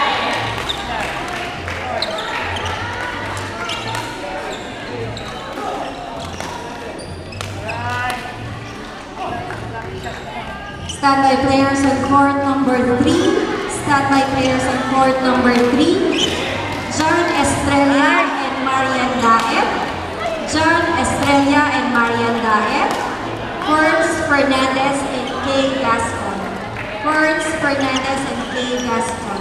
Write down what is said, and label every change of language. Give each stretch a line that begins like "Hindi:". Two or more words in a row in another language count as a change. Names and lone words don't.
English: Standby players on court number 3. Standby players on court number 3. John Estrella and Marian Daet. John Estrella and Marian Daet. Ferns Fernandez and Kay Gaston. Ferns Fernandez and Kay Gaston.